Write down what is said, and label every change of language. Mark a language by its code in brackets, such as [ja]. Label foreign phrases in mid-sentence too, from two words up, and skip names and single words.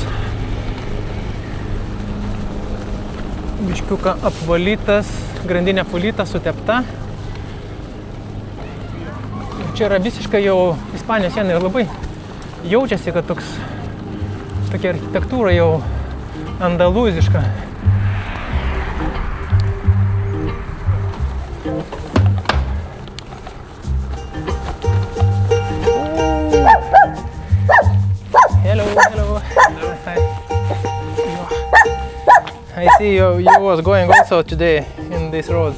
[lt] Biškiuką apvalytas, grandinė apvalyta, sutepta. Čia yra visiškai jau Ispanijos siena ir labai jaučiasi, kad tokia architektūra jau andalūziška. [en] Hello. Hi. I see you was going also today in these roads.